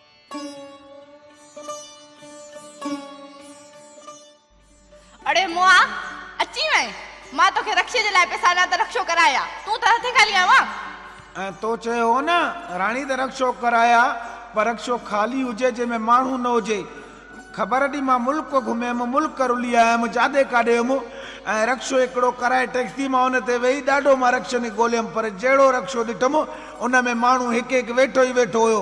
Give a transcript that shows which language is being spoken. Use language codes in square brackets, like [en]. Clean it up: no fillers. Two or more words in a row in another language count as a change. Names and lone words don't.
[sd] अरे मुआ अची वए मां तोखे रक्षे जे लाइ पैसा ॾिना त रक्षो कराया तूं त हथे खाली आवा तो चयो हो न राणी त रक्षो कराया पर रक्षो खाली हुजे जंहिंमें माण्हू न हुजे। ख़बर ॾी मां मुल्क घुमियमि मुल्क रुली आयमि जाॾे काॾे हुयमि ऐं रक्षो हिकिड़ो कराए टैक्सी मां हुन ते वेही ॾाढो मां रक्षनि ॻोल्हियमि पर जहिड़ो रक्षो ॾिठुमि उन में माण्हू हिकु हिकु वेठो ई वेठो हुयो।